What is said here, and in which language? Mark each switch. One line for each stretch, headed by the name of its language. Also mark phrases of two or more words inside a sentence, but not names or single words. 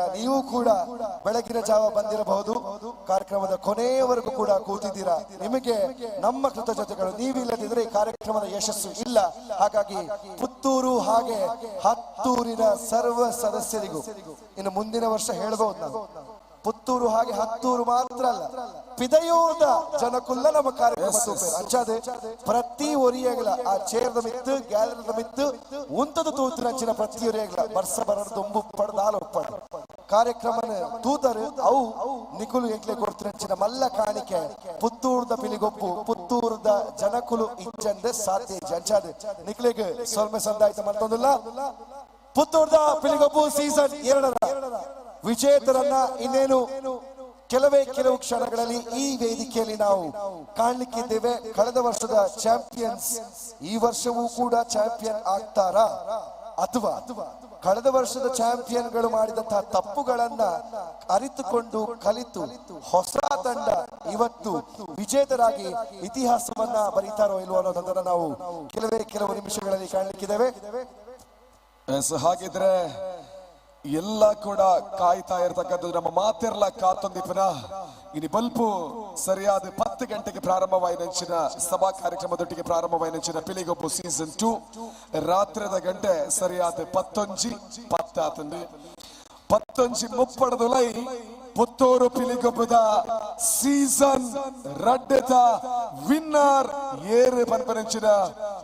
Kannada: ನೀವು ಕೂಡ ಬೆಳಗಿನ ಜಾವ ಬಂದಿರಬಹುದು, ಕಾರ್ಯಕ್ರಮದ ಕೊನೆಯವರೆಗೂ ಕೂಡ ಕೂತಿದ್ದೀರಾ. ನಿಮಗೆ ನಮ್ಮ ಕೃತಜ್ಞತೆಗಳು. ನೀವಿಲ್ಲದಿದ್ರೆ ಈ ಕಾರ್ಯಕ್ರಮದ ಯಶಸ್ಸು ಇಲ್ಲ. ಹಾಗಾಗಿ ಪುತ್ತೂರು ಹಾಗೆ ಹತ್ತೂರಿನ ಸರ್ವ ಸದಸ್ಯರಿಗೂ ಇನ್ನು ಮುಂದಿನ ವರ್ಷ ಹೇಳ್ಬಹುದು ನಾವು ಪುತ್ತೂರು ಹಾಗೆ ಹತ್ತೂರು ಮಾತ್ರ ಅಲ್ಲ,
Tulu: ಪಿದಯೂರ್ದ ಜನಕ್ಕುಲ್ಲ ನಮ್ಮ ಕಾರ್ಯಕ್ರಮ ಅಂಚಾದೆ ಪ್ರತಿ ಒರಿಯಗಳ ಆ ಚೇರ್ದ ಮಿತ್ತು ಗ್ಯಾಲರಿದ ಮಿತ್ತು ಉಂತದ ತೂತಿನಂಚಿನ ಪ್ರತಿ ಒರಿಯಗಳ ಬರ್ಸ ಬರಡು ದೊಂಬು ಪಡ್ದು ಹಾಲು ಒಪ್ಪಡು ಕಾರ್ಯಕ್ರಮನ ತೂತರು ಅವು ನಿಕುಲು ಎಂಕ್ಲೆ ಕೊಡ್ತಿನಂಚಿನ ಮಲ್ಲ ಕಾಣಿಕೆ ಪುತ್ತೂರ್ದ ಪಿಲಿಗೊಪ್ಪು ಪುತ್ತೂರ್ದ ಜನಕುಲು ಇಚ್ಚಂದೆ ಸಾಧ್ಯ ಅಂಚಾದೆ ನಿಕ್ಲೆಗೆ ಸೊಲ್ಮೆ ಸಂದಾಯಿತ ಮತ್ತೊಂದಿಲ್ಲ.
Kannada: ಪುತ್ತೂರ್ದ ಪಿಲಿಗೊಪ್ಪು ಸೀಸನ್ 2 ವಿಜೇತರನ್ನ ಇನ್ನೇನು ಕೆಲವು ಕ್ಷಣಗಳಲ್ಲಿ ಈ ವೇದಿಕೆಯಲ್ಲಿ ನಾವು ಕಾಣಲಿಕ್ಕಿದ್ದೇವೆ. ಕಳೆದ ವರ್ಷದ ಚಾಂಪಿಯನ್ಸ್ ಈ ವರ್ಷವೂ ಕೂಡ ಚಾಂಪಿಯನ್ ಆಗ್ತಾರಾ ಅಥವಾ ಕಳೆದ ವರ್ಷದ ಚಾಂಪಿಯನ್ಗಳು ಮಾಡಿದಂತಹ ತಪ್ಪುಗಳನ್ನ ಅರಿತುಕೊಂಡು ಕಲಿತು ಹೊಸ ತಂಡ ಇವತ್ತು ವಿಜೇತರಾಗಿ ಇತಿಹಾಸವನ್ನ ಬರೀತಾರೋ ಇಲ್ವೋ ಅನ್ನೋದನ್ನ ನಾವು ಕೆಲವು ನಿಮಿಷಗಳಲ್ಲಿ ಕಾಣಲಿಕ್ಕಿದ್ದೇವೆ. ಹಾಗಿದ್ರೆ ಎಲ್ಲ ಕೂಡ ಕಾಯ್ತಾ ಇರತಕ್ಕಂಥದ್ದು
Tulu: ನಮ್ಮ ಮಾತೆರ್ಲ ಕಾತೊಂದಿಪನ ಇನಿ ಬಲ್ಪು ಸರಿಯಾದ 10 ಗಂಟೆಗೆ ಪ್ರಾರಂಭವಾಯಿನಂಚಿನ ಸಭಾ ಕಾರ್ಯಕ್ರಮದೊಟ್ಟಿಗೆ ಪ್ರಾರಂಭವಾಯಿನಂಚಿನ ಪಿಲಿಗೊಪ್ಪು ಸೀಸನ್ 2 ರಾತ್ರಿದ ಗಂಟೆ ಸರಿಯಾದ 11:10 11:30 ಪುತ್ತೂರು ಪಿಲಿಗೊಪ್ಪದ ಸೀಸನ್ 2 ವಿನ್ನರ್ ಏರು ಪನ್ಪನಂಚಿನ